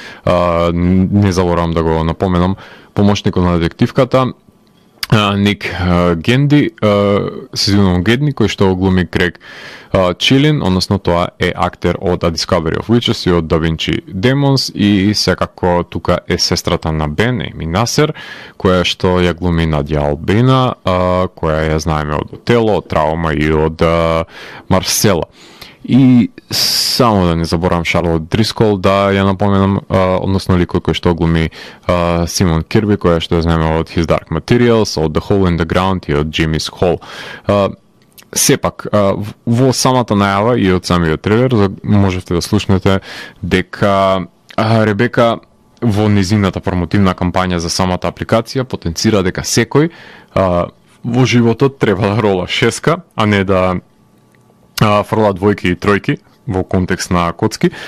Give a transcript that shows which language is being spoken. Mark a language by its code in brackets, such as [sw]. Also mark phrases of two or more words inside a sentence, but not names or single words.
[mk] не заборавам да го напоменам, помошникот на детективката Ник Генди, Сезиnon Гедни, кој што го глуми Крег Чилин, односно тоа е актер од A Discovery of Witches и од Da Vinci Demons, и секако тука е сестрата на Бен, Еми Насер, која што ја глуми Надја Албена, која ја знаеме од Отело, од Траума и од Марсела. И само да не заборавам Шарлот Дрискол да ја напоменам, односно ликот кој што глуми Симон Кирби, која што ја знаеме од His Dark Materials, од The Hole in the Ground и од Jimmy's Hall. Сепак, во самата најава и од самиот трейлер можете да слушнете дека Ребека во незината промотивна кампања за самата апликација потенцира дека секој во животот треба да рола шеска, а не да фрла двојки и тројки во контекст на коцки,